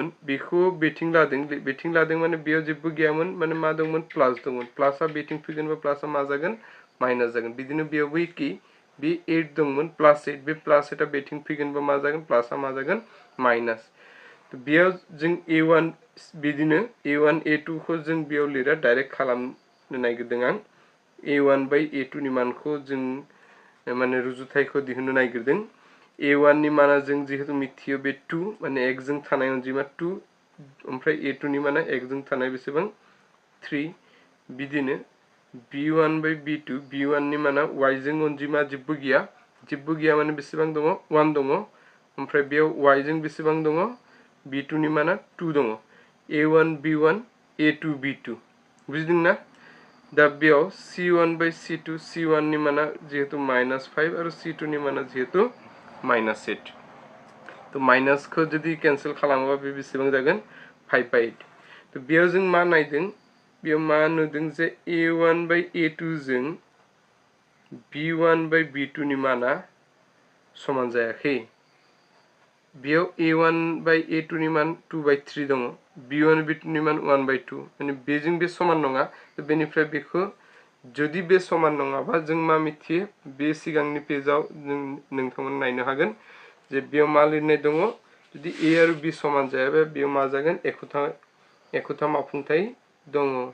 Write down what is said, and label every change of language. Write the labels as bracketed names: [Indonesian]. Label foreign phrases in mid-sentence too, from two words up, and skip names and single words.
[Bodo] बेखौ बेथिं लादों माने बेयाव जेबो गैयामोन माने मा दंमोन प्लास दंमोन प्लासआ बेथिं फैगोन बा प्लासआ मा जागोन माइनास जागोन बिदिनो बेयावबो एखे बे 8 दंमोन +8 बे +8आ बेथिं फैगोन बा मा जागोन प्लासआ मा जागोन माइनास तो बेयाव जों a1 बिदिनो a1 a2 खौ जों बेयाव लिरा डाइरेक्ट खालामनो नागिरदों आं a1 बाय a2 नि मानखौ जों माने रुजुथायखौ दिहुननो नागिरदों a1 नि माना जों जिहेतु मिथियो बे 2 माने x जों थानाय अनजिमा 2 ओमफ्राय a2 नि माना x जों थानाय बेसेबां 3 बिदिनो b1 बाय b2 b1 नि माना y जों अनजिमा जेबो गैया माने बेसेबां दङ 1 दङ ओमफ्राय बेयाव y जों बेसेबां दङ b2 नि माना 2 दङ a1 b1 a2 b2 बुजिदोंना दा बेयाव c1 बाय c2 c1 नि माना जिहेतु -5 आरो c2 नि माना जिहेतु -8 तो माइनास को जदि कैंसिल खालामोबा बे बेसेबां जागोन 5/8 तो बेयाव जों मा नायदों बेयाव मा नुदों जे a1 बाय a2 जों b1 बाय b2 नि माना समान जायाखै बेयाव a1 बाय a2 नि मान 2/3 दङ b1 b2 नि मान 1/2 माने बेजों बे समान नङा तो बेनिफ्राय बेखौ जदि बे समान नङाबा जों मा मिथियो बे सिगांनि पेजाव नोंथांमोन नायनो हागोन जे बेयाव मा लिरनाय दङ जुदि a आरो b समान जायाबा बेयाव मा जागोन एखुथा मावफुंथाय दङ